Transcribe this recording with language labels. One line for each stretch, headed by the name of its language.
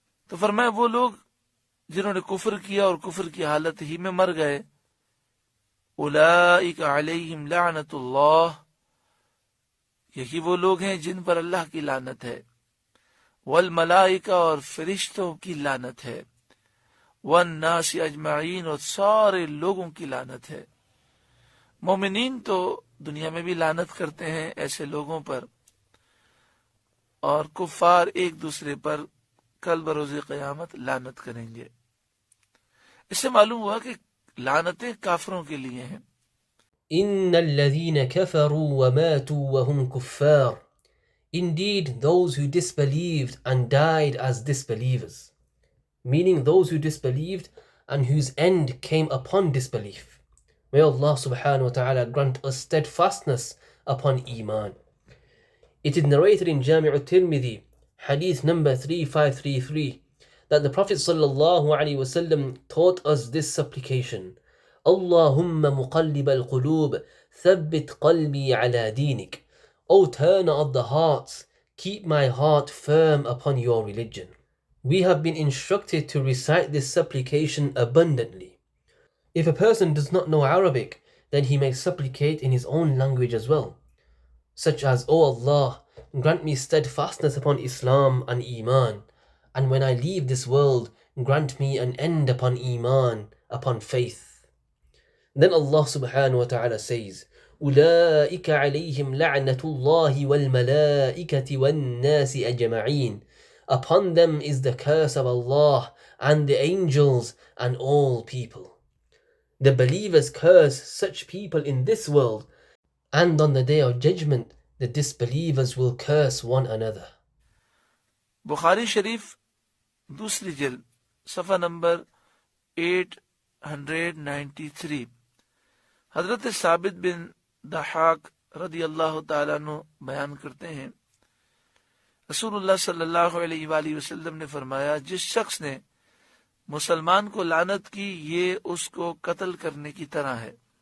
Urdu: تو فرمایا وہ لوگ جنہوں نے کفر کیا اور کفر کی حالت ہی میں مر گئے،
Arabic: اولئک علیہم لعنت اللہ،
Urdu: یہی وہ لوگ ہیں جن پر اللہ کی لعنت ہے، والملائکہ، اور فرشتوں کی لعنت ہے،
Arabic: والناس اجمعین،
Urdu: اور سارے لوگوں کی لعنت ہے۔ مومنین تو دنیا میں بھی لعنت کرتے ہیں ایسے لوگوں پر، اور کفار ایک دوسرے پر کل بروز قیامت لعنت کریں گے۔ اس سے معلوم ہوا کہ لعنتیں کافروں کے لیے ہیں۔
Arabic: إن الذين كفروا وماتوا وهم كفار.
English: Indeed, those who disbelieved and died as disbelievers, meaning those who disbelieved and whose end came upon disbelief. May Allah subhanahu wa ta'ala grant us steadfastness upon Iman. It is narrated in Jami' al-Tirmidhi, hadith number 3533, that the Prophet sallallahu alaihi wasallam taught us this supplication:
Arabic: Allahumma muqallib al-qulub, thabbit qalbi ala dinik.
English: O turner of the hearts, keep my heart firm upon your religion. We have been instructed to recite this supplication abundantly. If a person does not know Arabic, then he may supplicate in his own language as well, such as, O Allah, grant me steadfastness upon Islam and Iman, and when I leave this world, grant me an end upon Iman, upon faith. Then Allah subhanahu wa ta'ala says,
Arabic: أولئك عليهم لعنة الله والملائكة والناس أجمعين.
English: Upon them is the curse of Allah and the angels and all people. The believers curse such people in this world, and on the day of judgment the disbelievers will curse one another.
Urdu: بخاری شریف دوسری جلد صفحہ number 893، حضرت ثابت بن ضحاک رضی اللہ تعالیٰ عنہ بیان کرتے ہیں، رسول اللہ صلی اللہ علیہ وآلہ وسلم نے فرمایا، جس شخص نے مسلمان کو لعنت کی یہ اس کو قتل کرنے کی طرح ہے۔